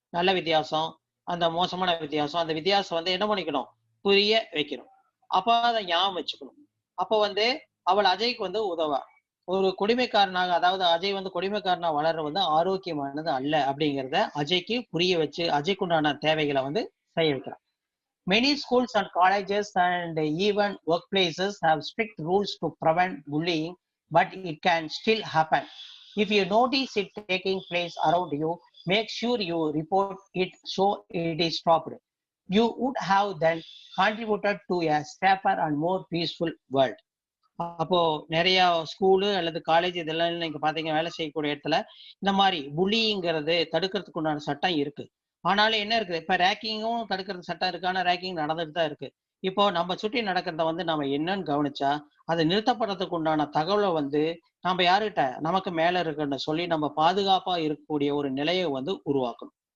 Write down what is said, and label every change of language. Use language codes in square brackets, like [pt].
[ta] நல்ல வித்தியாசம், அந்த மோசமான வித்தியாசம், அந்த வித்தியாசம் வந்து என்ன பண்ணிக்கணும், புரிய வைக்கணும். அப்ப அதை ஞாபகம் வச்சுக்கணும். அப்ப வந்து அவள் அஜய்க்கு வந்து உதவா. ஒரு கொடுமைக்காரனாக, அதாவது அஜய் வந்து கொடுமைக்காரனா வளர வந்து ஆரோக்கியமானது அல்ல அப்படிங்கிறத அஜய்க்கு புரிய வச்சு அஜய்க்கு உண்டான தேவைகளை வந்து செய்ய வைக்கிறான். [en] Many schools and colleges and even workplaces have strict rules to prevent bullying, but it can still happen. If you notice it taking place around you, make sure you report it so it is stopped. You would have then contributed to a safer and more peaceful world. [ta] அப்போ நிறைய school அல்லது college இதெல்லாம் நீங்க பாத்தீங்க, வேலை செய்யக்கூடிய இடத்துல இந்த மாதிரி புல்லிங்கிறது தடுக்கிறதுக்கு உண்டான சட்டம் இருக்கு. ஆனாலும் என்ன இருக்குது, இப்ப ரேக்கிங்கும் தடுக்கிறது சட்டம் இருக்கு, ஆனா ரேக்கிங் நடந்துட்டு தான் இருக்கு. இப்போ நம்ம சுற்றி நடக்கிறத வந்து நம்ம என்னன்னு கவனிச்சா அதை நிறுத்தப்படுறதுக்கு உண்டான தகவலை வந்து நம்ம யாருகிட்ட, நமக்கு மேல இருக்குன்னு சொல்லி நம்ம பாதுகாப்பா இருக்கக்கூடிய ஒரு நிலையை வந்து உருவாக்கணும்.